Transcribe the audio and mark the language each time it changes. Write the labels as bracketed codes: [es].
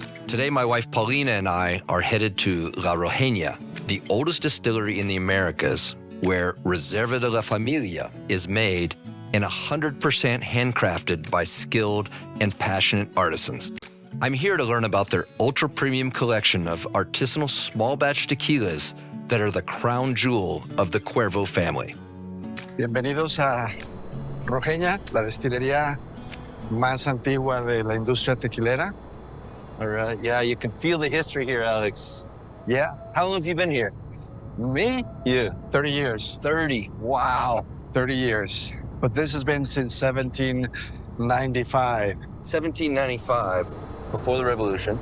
[en] Today, my wife Paulina and I are headed to La Rojeña, the oldest distillery in the Americas, where Reserva de la Familia is made and 100% handcrafted by skilled and passionate artisans. I'm here to learn about their ultra-premium collection of artisanal small-batch tequilas that are the crown jewel of the Cuervo family. [es] Bienvenidos a Rojeña, la destilería más antigua de la industria tequilera. [en] All right, yeah, you can feel the history here, Alex. Yeah. How long have you been here? Me? You. 30 years. 30, wow. 30 years. But this has been since 1795. 1795, before the revolution.